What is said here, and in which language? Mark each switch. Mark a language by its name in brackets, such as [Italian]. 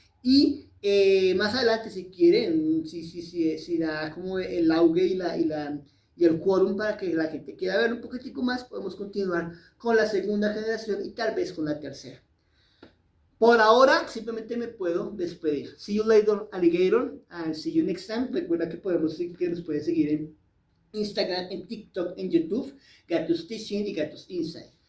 [Spanish] Y más adelante, si quieren, si da como el auge y el quórum para que la gente quiera ver un poquitico más, podemos continuar con la segunda generación y tal vez con la tercera. Por ahora, simplemente me puedo despedir. [English] See you later, alligator, and see you next time. [Spanish] Recuerda que nos pueden seguir en Instagram, en TikTok, en YouTube, Gatos Teaching y Gatos Insight.